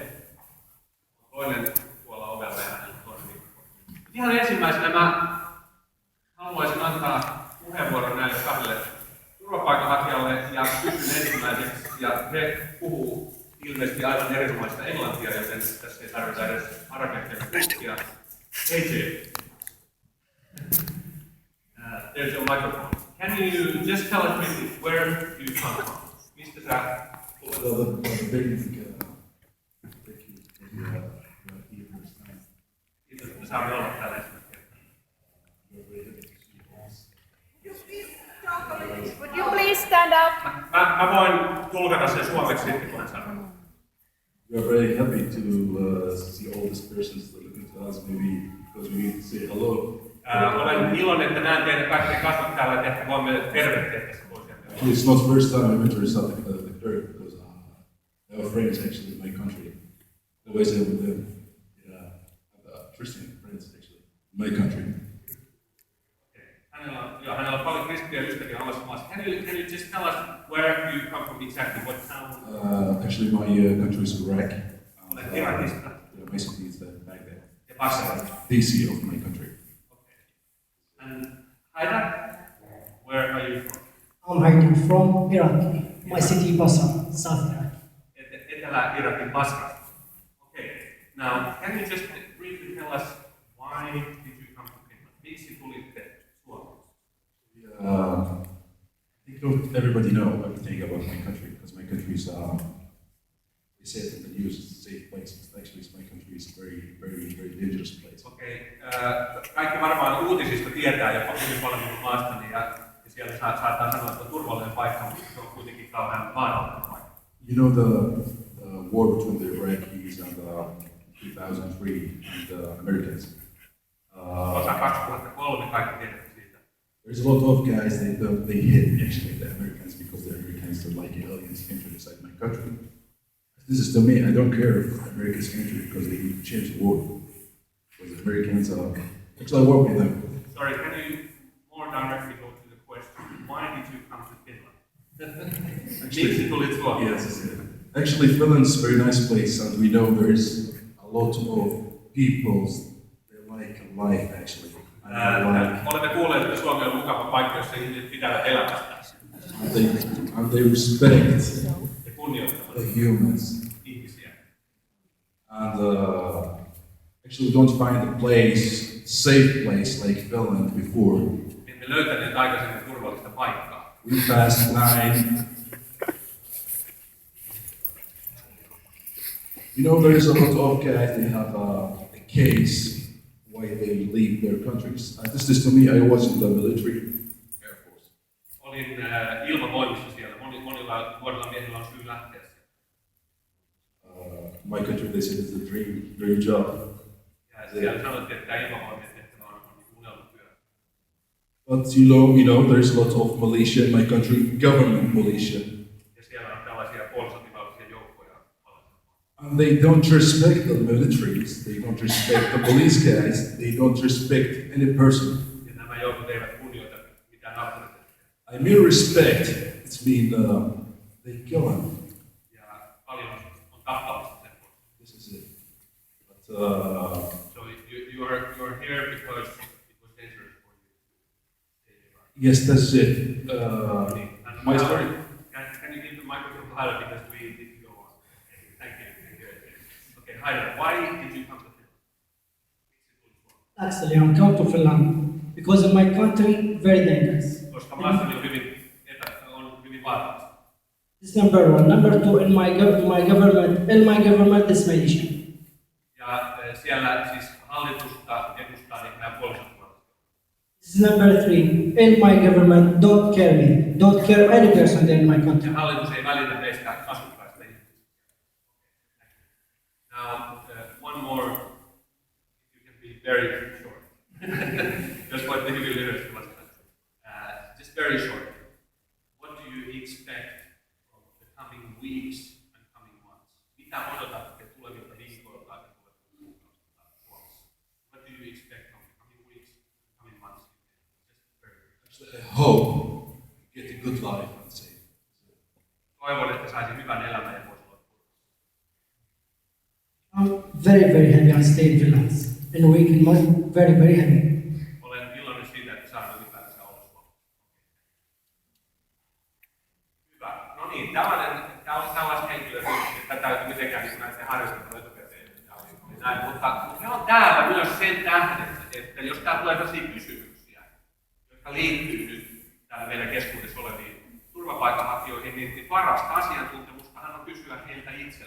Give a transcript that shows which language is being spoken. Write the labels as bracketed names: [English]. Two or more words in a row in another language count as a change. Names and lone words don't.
[Finnish] Toinen tuolla ovella ja hänellä on toinen mikrofoni. Ihan ensimmäisenä mä haluaisin antaa puheenvuoron näille 2 turvapaikanhakijalle ja kysyn ensimmäiseksi, ja he puhuu ilmeisesti aivan erinomaista englantia, joten tässä ei tarvita edes arabian tulkkia. [English] AJ, there's your microphone. Can you just tell us quickly where you come from? [Finnish] Mistä sä tulet? Kiitos, että saamme olla täällä ensimmäistä kertaa. [English] Would you please stand up? [Finnish] Mä voin tulkata sen suomeksi sitten, kun hän sanoo. [English] We are very happy to see all these persons that look at us, maybe because we need to say hello. [Finnish] Olen iloinen, että näen teidän kaikkien kasvot täällä, että ehkä voimme tervehtiä tässä toisiamme. [English] It's not the first time I went to South the Kirk because I have friends actually in my country. I always have with them. Yeah, I have Christian friends actually in my country. [Finnish] Hänellä on paljon kristittyjä ystäviä omassa maassa. [English] Can you just tell us where you come from exactly? What town? Actually, my country is Iraq. [Finnish] Olet Irakista. [English] Basically, it's Baghdad. [Finnish] Ja Basra. [English] DC of my country. Okay. And Haidar, where are you from? I'm Haidar from Iraq. My city Basra, South Iraq. [Finnish] Etelä-Irakin Basra. Okay. [English] Now, can you just briefly tell us why did you come to Finland? [Finnish] Miksi tulitte Suomeen? [English] I think not everybody know everything about my country because my country is they say it in the news it's a safe place, but actually my country is a very dangerous place. [Finnish] Okei. Kaikki varmaan uutisista tietää jopa hyvin paljon minun maastani ja siellä saattaa sanoa, että on turvallinen paikka, mutta se on kuitenkin kauhean vaarallinen paikka. [English] You know the war between the Iraqis and 2003 and the Americans. [Finnish] Osa 2003 kaikki tiedätte siitä. [English] There's a lot of guys they hate actually the Americans because the Americans are like aliens entering inside my country. This is to me, I don't care if Americans enter because they change the world. Because the Americans Actually, I work with them. Sorry, can you more directly go to the question? Why did you come to Finland? [Finnish] Miksi tulit Suomeen? [English] Yes. Actually, Finland's a very nice place, and we know there's a lot of people they like life actually. And [Finnish] Olemme kuulleet, että Suomi on mukava paikka, jossa ihmiset pitävät elämästä [English] they respect [Finnish] ja kunnioittavat [English] the humans. [Finnish] ihmisiä. [English] And actually, we don't find a safe place like Finland before. [Finnish] Emme löytäneet aikaisemmin turvallista paikkaa. [English] We passed 9. You know, there is a lot of guys, they have a case why they leave their countries. This is to me, I was in the military, Air Force. [Finnish] Olin ilmavoimissa siellä. Monilla nuorilla miehillä on syy lähteä sieltä. [English] My country, they said it's a dream job. [Finnish] Ja siellä sanottiin, että tämä ilmavoimien tehtävä on unelmatyö. [English] But you know, there's a lot of militia in my country, government militia. [Finnish] Ja siellä on tällaisia puolisotilaallisia joukkoja. [English] And they don't respect the militaries, they don't respect the police guys, they don't respect any person. [Finnish] Ja nämä joukot eivät kunnioita mitään auktoriteettia. [English] I mean respect, it's been, they kill them. [Finnish] Ja paljon on tappamista sen vuoksi. [English] This is it. But, So you're here because it was dangerous for you to stay in Iraq. yes, that's it. And My now, story. Can you give the microphone to Haida because we need to go on. Thank you. Okay, Haida, why did you come to Finland? Actually, I'm come to Finland because in my country very dangerous. [Finnish] Koska maassani on hyvin vaarallista. [English] This is number one. Number two, in my government is militia. [Finnish] Ja siellä siis hallitusta edustaa niin nämä puolisotilaalliset. [English] This is number three. In my government, don't care me. Don't care any person there in my country. [Finnish] Ja hallitus ei välitä meistä asukkaista ihmisistä. [English] Now, one more, you can be very short. [Finnish] Jos voitte hyvin lyhyesti vastata. [English] Just very short. What do you expect from the coming weeks and coming months? [Finnish] Mitä odotatte tulevilta viikoilta ja tulevilta kuukausista Suomessa? [English] What do you expect from the coming weeks and coming months? Just very Actually, I hope you get a good life, I'd say. [Finnish] Toivon, että saisin hyvän elämän ja voisi olla turvassa. [English] I'm very happy I stay in Finland. In a week, in month, very happy. [Finnish] Olen iloinen siitä, että saan ylipäätänsä olla Suomessa. Hyvä. No niin, tämä on tällaista henkilöä, että täytyy mitenkään niin näiden harjoitella etukäteen. Mutta ne on täällä myös sen tähden, että jos täällä tulee tällaisia kysymyksiä, jotka liittyy nyt täällä meidän keskuudessa oleviin turvapaikanhakijoihin, niin parasta asiantuntemustahan on kysyä heiltä itseltään.